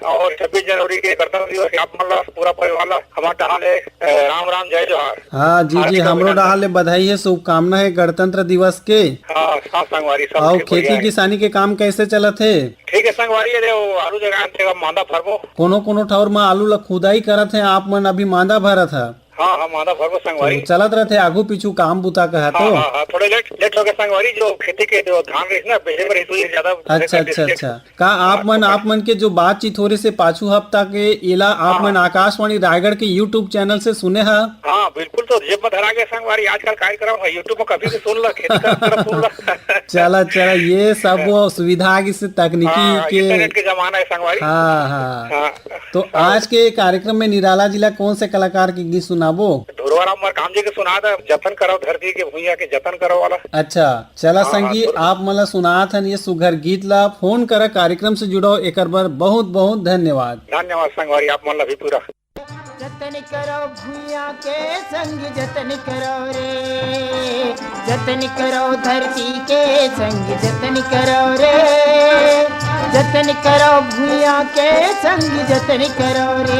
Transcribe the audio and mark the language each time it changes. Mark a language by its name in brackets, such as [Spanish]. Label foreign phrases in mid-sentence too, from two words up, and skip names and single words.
[Chhattisgarhi] और 26 जनवरी के गणतंत्र दिवस के आप मन ला पूरा परिवार ला हमारा हाल राम राम जय जोहार। हाँ जी जी, हमरो डाहर ले बधाई है, शुभकामना है गणतंत्र दिवस के। हाँ हाँ संगवारी सब और ठीक बढ़िया खेती है। किसानी के काम कैसे चलत है? ठीक है संगवारी, ये वो आलू जगह थे मांदा फरबो। कोनो कोनो ठौर में आलू ला खुदाई करत है, आप मन अभी मांदा भरत है। हाँ हाँ माधव भर को संगवारी। तो चलत रहते आगू पीछू काम बुता कहा तो। हाँ थोड़े लेट हो गए संगवारी, जो खेती के जो धान रही ना पहले पर इस वजह ज्यादा। अच्छा। का आप मन के जो बातचीत हो रही से पाछू हफ्ता के इला आप मन आकाशवाणी रायगढ़ के यूट्यूब चैनल से सुने हा? हाँ बिल्कुल, तो जेब में धरा गए संगवारी, आजकल कार्यक्रम है यूट्यूब में, कभी भी सुन ला, खेती का तरफ सुन ला। चला ये सब सुविधा आगे से तकनीकी के इंटरनेट के जमाना है संगवारी। हाँ। तो आज के कार्यक्रम में निराला जिला कौन से कलाकार के गीत सुनाबो? धुरवाराम मरकाम जी के सुना था, जतन करो धरती के भूइया के जतन करो वाला। अच्छा चला संगी आप मला सुनात हन ये सुघर गीत ला, फोन कर कार्यक्रम से जुड़ो, एक बार बहुत बहुत धन्यवाद। धन्यवाद संगवारी, आप मन भी पूरा। जतन करो भूया के संग जतन करो रे, जतन करो धरती के संग जतन करो रे, जतन करो भूया के संग जतन करो रे,